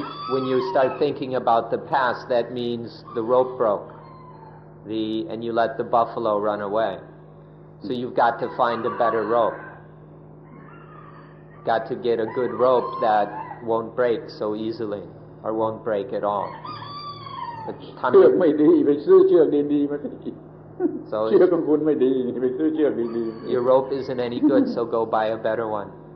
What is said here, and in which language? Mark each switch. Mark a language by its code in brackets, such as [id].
[en] when you start thinking about the past, that means the rope broke, and you let the buffalo run away. So you've got to find a better rope. Got to get a good rope that won't break so easily, or won't break at all. [th] เชือกไม่ดีไปซื้อเชือกดีๆมาสิ [en] So [th] เชือกของคุณไม่ดีไปซื้อเชือกดีๆ [en] your rope isn't any good, so go buy a better one.